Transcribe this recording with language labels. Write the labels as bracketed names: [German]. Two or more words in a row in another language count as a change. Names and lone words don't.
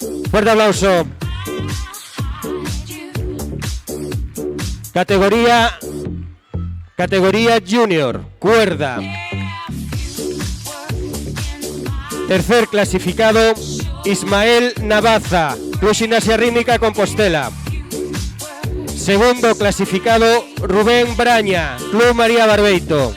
[Spanish] Fuerte aplauso. Categoría Junior, cuerda. Tercer clasificado, Ismael Navaza, Club Gimnasia Rítmica Compostela. Segundo clasificado, Rubén Braña, Club María Barbeito.